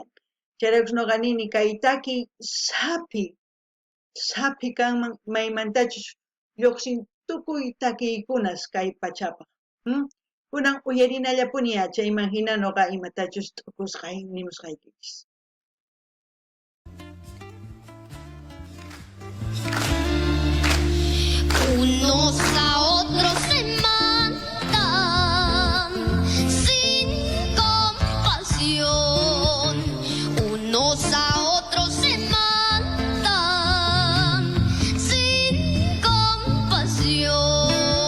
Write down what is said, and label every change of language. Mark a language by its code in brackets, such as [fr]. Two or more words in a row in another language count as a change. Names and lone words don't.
[qu] Chayraykus nuqa nini kay takiy sapi kanman maymantachus lluqsin tukuy takiykunas kay pachapaq. Kunan uyarinallapuni chayman hina nuqa imatachus t'ukusqay nimusqaykichis. [es] Unos a otros se matan sin compasión. Unos a otros se matan sin compasión.